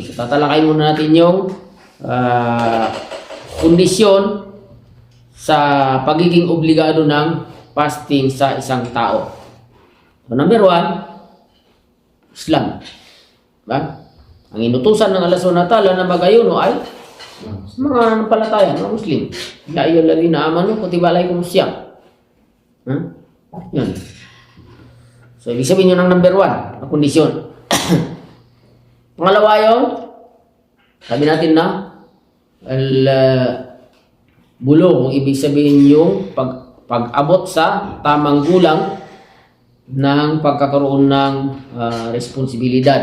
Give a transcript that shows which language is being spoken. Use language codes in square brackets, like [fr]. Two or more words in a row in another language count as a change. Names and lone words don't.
[tl] So, tatalakay muna natin yung kondisyon sa pagiging obligado ng fasting sa isang tao. So, number 1, Islam. Diba? Ang inutusan ng Allah SWT na mag-ayuno ay mga nampalataya, mga Muslim. [ar] يا أيها الذين آمنوا كتب عليكم الصيام. [tl] Yan. So, ibig sabihin yun ang number 1 na kondisyon. Pangalawa yung, sabi natin na, bulong, ibig sabihin yung pag-abot sa tamang gulang ng pagkakaroon ng responsibilidad.